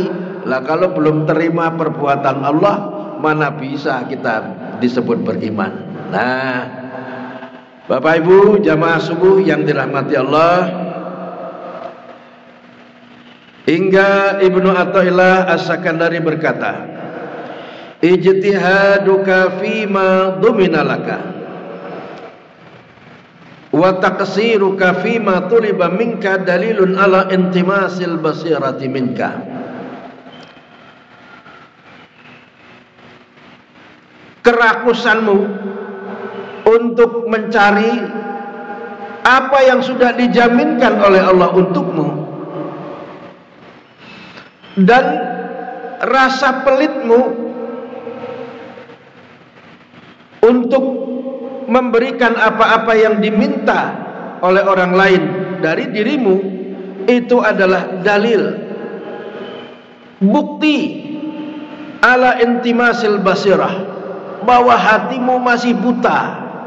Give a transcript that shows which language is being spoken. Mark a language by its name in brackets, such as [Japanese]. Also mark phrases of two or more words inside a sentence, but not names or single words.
[Indonesian] Lah kalau belum terima perbuatan Allah, mana bisa kita disebut beriman? Nah, Bapak Ibu jamaah subuh yang dirahmati Allah, hingga Ibnu Athaillah As-Sakandari berkata, [Arabic] اجتهادك فيما ضمن لك وتقصيرك فيما طلب منك دليل على انطماس البصيرة منك. [Indonesian] Kerakusanmu untuk mencari apa yang sudah dijaminkan oleh Allah untukmu dan rasa pelitmu untuk memberikan apa-apa yang diminta oleh orang lain dari dirimu, itu adalah dalil, bukti [Arabic] على انطماس البصيرة, [Indonesian] bahwa hatimu masih buta.